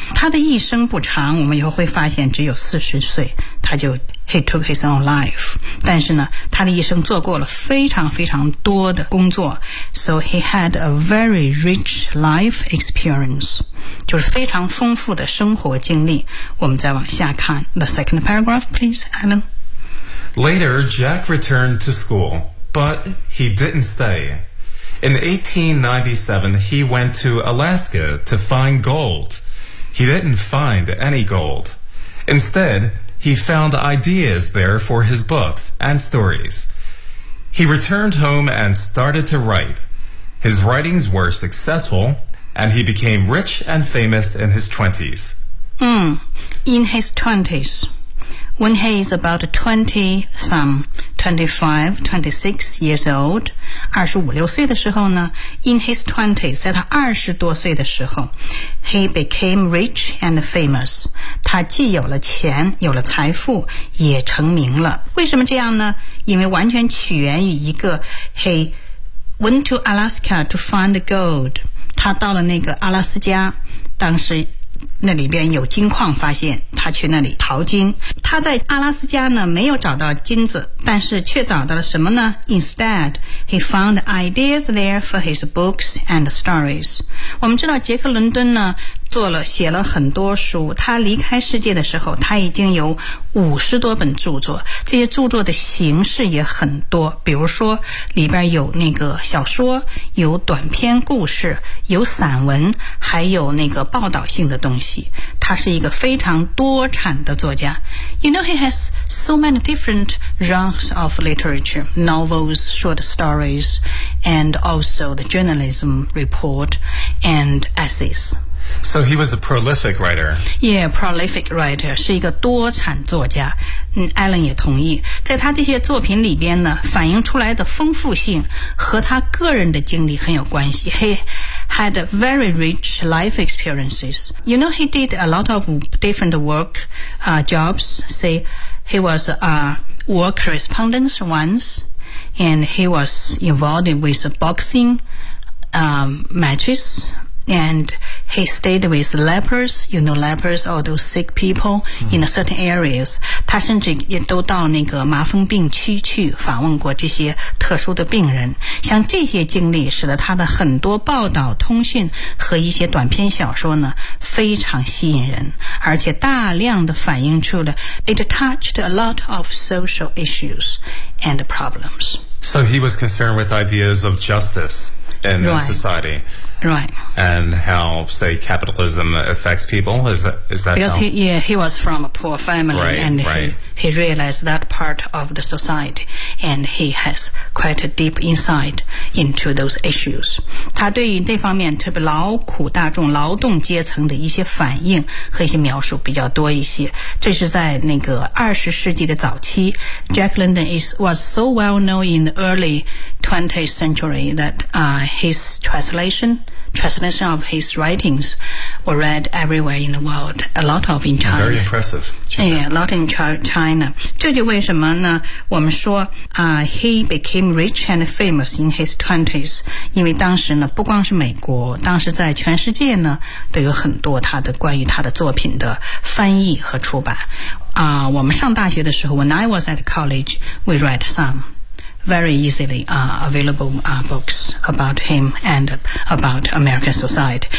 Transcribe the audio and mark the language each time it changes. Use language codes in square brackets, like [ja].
[zh] 他的一生不长，我们以后会发现只有40岁，他就 [en] he took his own life. [zh] 但是呢，他的一生做过了非常非常多的工作。 [en] So he had a very rich life experience. [zh] 就是非常丰富的生活经历。我们再往下看 [en] the second paragraph, please, Alan. Later, Jack returned to school, but he didn't stay. In 1897, he went to Alaska to find gold. He didn't find any gold. Instead, he found ideas there for his books and stories. He returned home and started to write. His writings were successful, and he became rich and famous in his 20s. In his 20s. When he is about 25, 26 years old, [zh] 25-26岁的时候呢 [en] ,in his 20s, [zh] 在他20多岁的时候 [en] ,he became rich and famous. [zh] 他既有了钱有了财富也成名了。为什么这样呢？因为完全起源于一个 , [en] he went to Alaska to find gold. [zh] 他到了那个阿拉斯加，当时那里边有金矿，发现他去那里淘金。他在阿拉斯加呢没有找到金子，但是却找到了什么呢？ [en] Instead, he found ideas there for his books and stories. [zh] 我们知道杰克伦敦呢写了很多书，他离开世界的时候他已经有50多本著作，这些著作的形式也很多，比如说里边有那个小说，有短篇故事，有散文，还有那个报道性的东西。他他是一个非常多产的作家。 [en] You know, he has so many different genres of literature, novels, short stories, and also the journalism report and essays. So he was a prolific writer. Yeah, prolific writer, [zh] 是一个多产作家。嗯 ,Alan 也同意。在他这些作品里边呢反映出来的丰富性和他个人的经历很有关系。 [en] He had very rich life experiences. You know, he did a lot of different work, jobs. Say, he was a war correspondent once, and he was involved with boxing, matches,And he stayed with lepers, you know, lepers, all those sick people in certain areas. [zh] 他甚至也都到那个麻风病区去访问过这些特殊的病人。像这些经历使得他的很多报道、通讯和一些短篇小说呢非常吸引人，而且大量的反映出了 [en] it touched a lot of social issues and problems. So he was concerned with ideas of justice in right. society. Right. And how, say, capitalism affects people? Is that Because how? He was from a poor family. Right, and right. He realized that part of the society. And he has quite a deep insight into those issues. [zh] 他对于这方面特别劳苦大众劳动阶层的一些反应和一些描述比较多一些。这是在那个二十世纪的早期。 [en] Jack London was so well known in the early 20th century that his translation of his writings were read everywhere in the world. A lot of in China. Very impressive. China. Yeah, a lot in China. [zh] 这就为什么呢我们说、 [en] he became rich and famous in his 20s. [zh] 因为当时呢不光是美国当时在全世界呢都有很多他的关于他的作品的翻译和出版。我们上大学的时候 [en] when I was at college, we read some. Very easily available books about him and about American society.